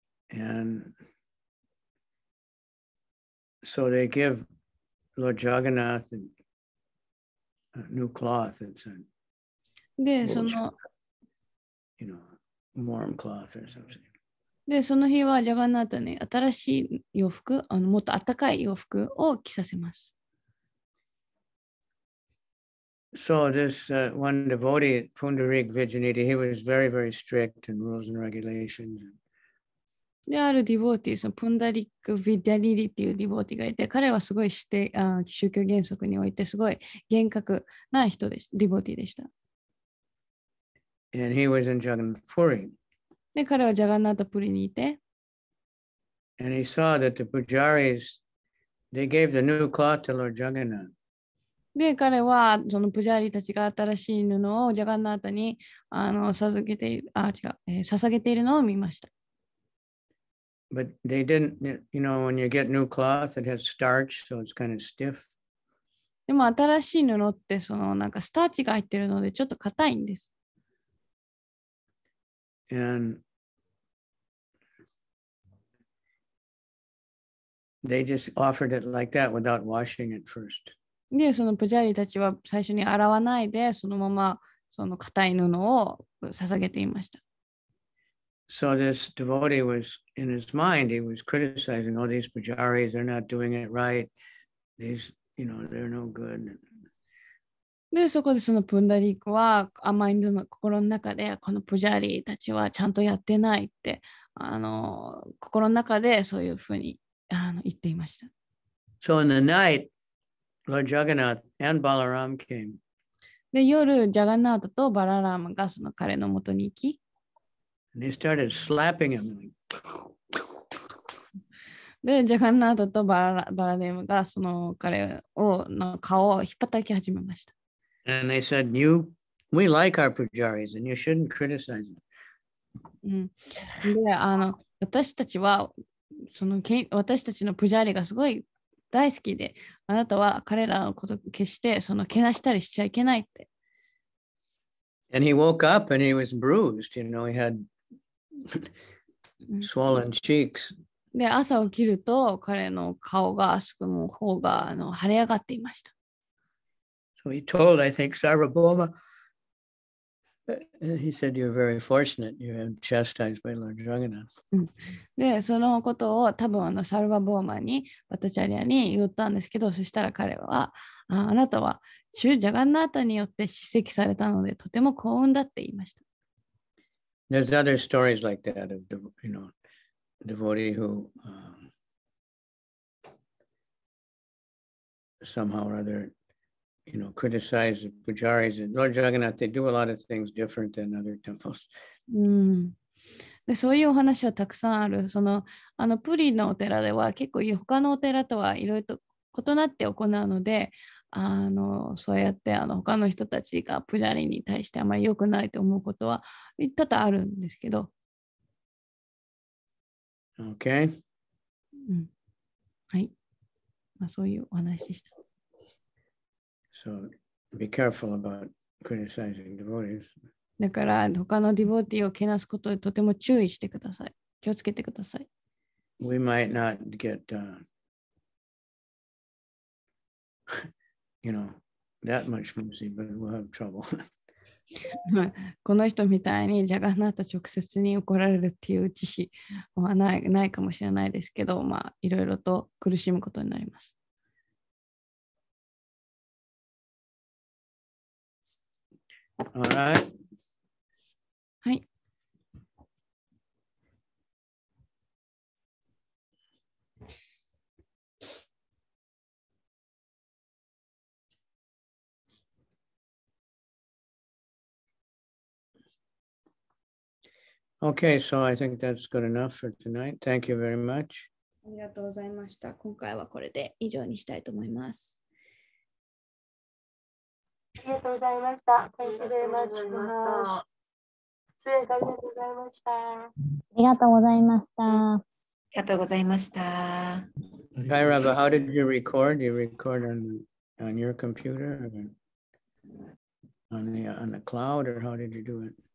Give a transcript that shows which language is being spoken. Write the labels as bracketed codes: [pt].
[en] And so they give Lord Jagannath a new cloth. It's a [ja] で、その [en] warm cloth or something. [ja] で、その日はジャガナータに新しい洋服、もっと暖かい洋服を着させます。 [en] So this one devotee, Pundarik Vijayaniti, he was very, very strict in rules and regulations. [ja] で、あるディボーティー、そのプンダリック・ヴィダリリっていうディボーティーがいて、彼はすごい宗教原則においてすごい厳格な人でした、ディボーティーでした。 [en] And he was in Jagannath Puri. [ja] で、彼はジャガナータプリにいて、 [en] And he saw that the pujaris, they gave the new cloth to Lord Jagannath. [ja] で、彼はそのプジャーリたちが新しい布をジャガナータに捧げているのを見ました。 [en] But they didn't, when you get new cloth, it has starch, so it's kind of stiff. [ja] でも新しい布ってそのなんかスターチが入ってるのでちょっと硬いんです。 [en] And they just offered it like that without washing it first. [ja] で、そのプジャーリたちは最初に洗わないで、そのままその硬い布を捧げていました。 [en] So this devotee was, in his mind, he was criticizing all these pujaris, they're not doing it right. These, they're no good. [ja] で、そこでそのプンダリークは甘いの心の中で、このプジャーリたちはちゃんとやってないって、心の中でそういうふうに言っていました。 [en] So in the night, Lord Jagannath and Balaram came. [ja] で、夜、ジャガナータとバララーマがその彼のもとに行き、 [en] And they started slapping him. [ja] で、ジャガナータとバラデムがその彼の顔を引っ叩き始めました。 [en] And they said, we like our pujaris and you shouldn't criticize them. [ja] で、私たちは私たちのプジャーリがすごい大好きで、あなたは彼らのことを決してけなしたりしちゃいけないって。 [en] And he woke up and he was bruised, he had swollen cheeks. [ja] で、朝起きると彼の顔がもう頬が腫れ上がっていました。 [en] So he told, I think, Sarvabhauma, he said, you're very fortunate. You have chastised by Lord Jagannath. [ja] で、そのことを多分サルバボーマに、バタチャリアに言ったんですけど、そしたら彼は、あなたはシュ・ジャガンナータによって叱責されたので、とても幸運だって言いました。 [en] There's other stories like that of, devotee who somehow or other criticize the pujaris. And Lord Jagannath, they do a lot of things different than other temples. [ja] でそういうお話はたくさんある。プリのお寺では結構他のお寺とはいろいろと異なって行うので、そうやって他の人たちがプジャリに対してあまり良くないと思うことは多々あるんですけど。 [en] Okay. [ja] はい。そういうお話でした。 [en] So be careful about criticizing devotees. [ja] だから他のディボーティーをけなすことでとても注意してください。気をつけてください。 [en] We might not get, that much mercy, but we'll have trouble. [ja] この人みたいにジャガナータ直接に怒られるっていう知識はないかもしれないですけど、いろいろと苦しむことになります。 [en] Alright. [ja] はい。 [en] Okay, so I think that's good enough for tonight. Thank you very much. [ja] ありがとうございました。今回はこれで以上にしたいと思います。ありがとうございました。 [en] Thank you very much. [ja] 出演ありがとうございました。ありがとうございました。ありがとうございました。 [en] Kairaba, how did you record? You record on your computer or on the cloud, or how did you do it?